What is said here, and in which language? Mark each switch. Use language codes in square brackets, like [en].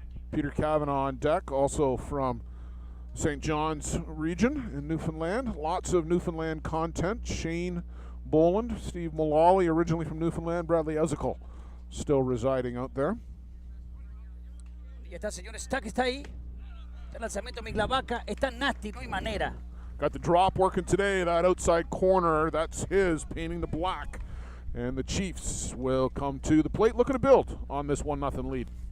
[en] Peter Cavanaugh on deck, also from St. John's region in Newfoundland. Lots of Newfoundland content. Shane Boland, Steve Mullally, originally from Newfoundland. Bradley Ezekiel, still residing out there. [es] Y está el señor Stack, está ahí. El lanzamiento de Migla Vaca está nasty, no hay manera. [en] Got the drop working today, that outside corner. That's his, painting the black. And the Chiefs will come to the plate looking to build on this 1-0 lead.